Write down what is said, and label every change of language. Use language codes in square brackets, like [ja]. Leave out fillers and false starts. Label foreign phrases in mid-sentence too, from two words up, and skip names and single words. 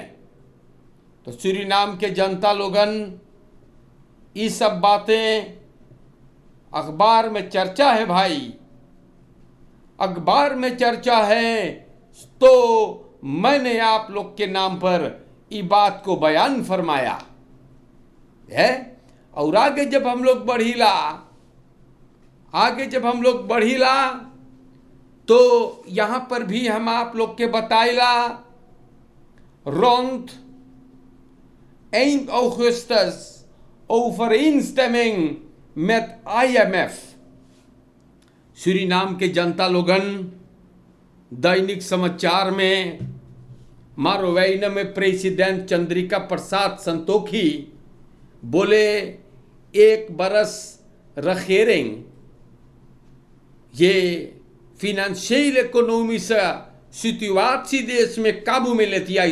[hns] तो सूरीनाम के जनता लोगन ये सब बातें अखबार में चर्चा है भाई, अखबार में चर्चा है, तो मैंने आप लोग के नाम पर ये बात को बयान फरमाया है। और आगे जब हम लोग बढ़ीला तो यहाँ पर भी हम आप लोग के बताइला [nl] rond 1 augustus overeenstemming met IMF। [hns] सूरीनाम के जनता लोगन दैनिक समाचार में मारोवैना में प्रेसिडेंट चंद्रिका प्रसाद संतोखी बोले 1 बरस रखेरेंग ये फिनेंशियल इकोनॉमी से सिचुएशन देश में काबू में लेती है।